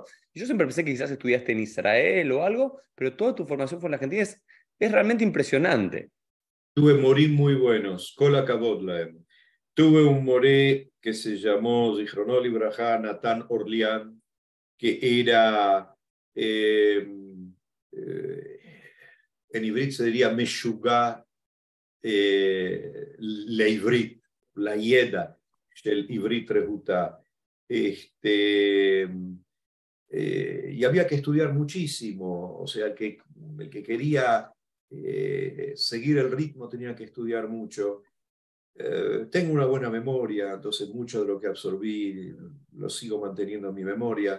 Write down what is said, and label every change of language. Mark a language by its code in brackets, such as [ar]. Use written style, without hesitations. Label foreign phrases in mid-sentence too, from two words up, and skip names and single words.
[es] Yo siempre pensé que quizás estudiaste en Israel o algo, pero toda tu formación fue en la Argentina, es realmente impresionante. tuve morí muy buenos, [he] כל הכבוד להם. [es] Tuve un moré que se llamó [he] זכרונו לברכה, [es] Natán Orlián, que era, en hibrid se diría [he] משוגע לעברית, לידע של עברית רהוטה. [es] Y había que estudiar muchísimo, o sea, el que quería seguir el ritmo tenía que estudiar mucho. Tengo una buena memoria, entonces mucho de lo que absorbí lo sigo manteniendo en mi memoria.